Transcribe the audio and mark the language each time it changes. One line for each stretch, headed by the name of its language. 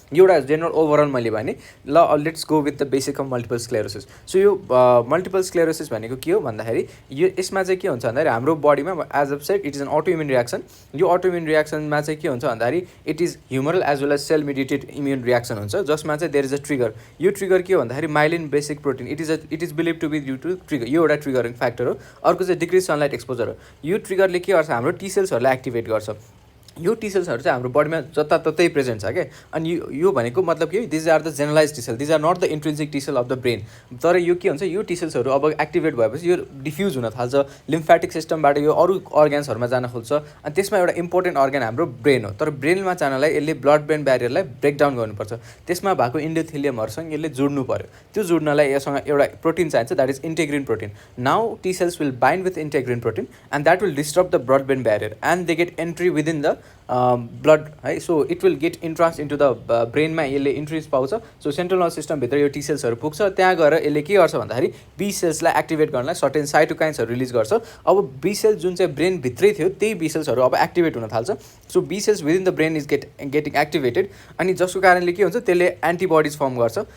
Nepali: एउटा general overall मैले भने ल
English: Let's go with the basic of multiple sclerosis.
Nepali: So यो मल्टिपल स्क्लेरोसिस भनेको के हो भन्दाखेरि यो यसमा चाहिँ के हुन्छ भन्दाखेरि हाम्रो बडीमा
English: As a set it is an auto immune reaction.
Nepali: यो अटो इम्युन रियाक्सनमा चाहिँ के हुन्छ भन्दाखेरि
English: it is humoral as well as cell mediated immune reaction हुन्छ
Nepali: जसमा चाहिँ
English: There is a trigger.
Nepali: यो ट्रिगर के हो भन्दाखेरि
English: Myelin basic protein it is believe to be due to trigger.
Nepali: यो एउटा ट्रिगरिङ फ्याक्टर हो. अर्को चाहिँ डिक्रिज सनलाइट एक्सपोजर हो. यो ट्रिगरले के गर्छ हाम्रो टी सेल्सहरूलाई एक्टिभेट गर्छ. यो टी सेल्सहरू चाहिँ हाम्रो बडीमा जताततै प्रेजेन्ट छ क्या. अनि यो भनेको मतलब के
English: These are the generalize T cell, these are not the intrinsic T cell of the brain.
Nepali: तर यो के हुन्छ यो टी सेल्सहरू अब एक्टिभेट भएपछि यो डिफ्युज हुन थाल्छ लिम्फेटिक सिस्टमबाट यो अरू अर्ग्यान्सहरूमा जान खोज्छ अनि त्यसमा एउटा इम्पोर्टेन्ट अर्ग्यान हाम्रो ब्रेन हो. तर ब्रेनमा जानलाई यसले ब्लड ब्रेन ब्यारियरलाई ब्रेकडाउन गर्नुपर्छ. त्यसमा भएको इन्डोथेलियमहरूसँग यसले जोड्नु पऱ्यो. त्यो जोड्नलाई यससँग एउटा प्रोटिन चाहिन्छ
English: That is integrin protein. Now T cells will bind with integrin protein and that will disturb the blood brain barrier and they get entry within the blood है. So it will get entrance into the ब्रेनमा
Nepali: यसले इन्ट्रिज पाउँछ. So central nervous सिस्टमभित्र यो T सेल्सहरू पुग्छ. त्यहाँ गएर यसले के गर्छ भन्दाखेरि बी सेल्सलाई एक्टिभेट गर्नलाई सर्टेन साइटोकाइन्सहरू रिलिज गर्छ. अब बी सेल्स जुन चाहिँ ब्रेनभित्रै थियो त्यही बी सेल्सहरू अब एक्टिभेट हुन थाल्छ.
English: so B cells within the brain is getting activated
Nepali: अनि जसको कारणले के हुन्छ त्यसले एन्टिबडिज फर्म गर्छ.